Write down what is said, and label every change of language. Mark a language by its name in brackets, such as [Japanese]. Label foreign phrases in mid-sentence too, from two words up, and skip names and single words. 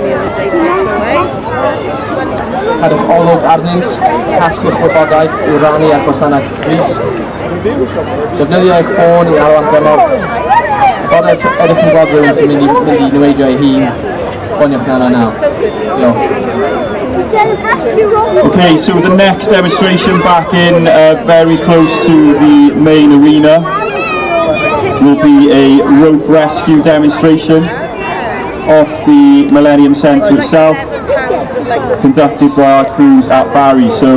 [Welsh] Cadwch olwg arnynt, casglwch wybodaeth i rannu ar gwasanaeth brys. Defnyddio eich ffôn i alw am gymorth. Bod ydych chi'n gweld rhywun sy'n mynd i newidio ei hun, ffoniwch 999. Diolch. [English] Okay, so the next demonstration back in very close to the main arena will be a rope rescue demonstration off the Millennium Centre itself, conducted by our crews at Barry.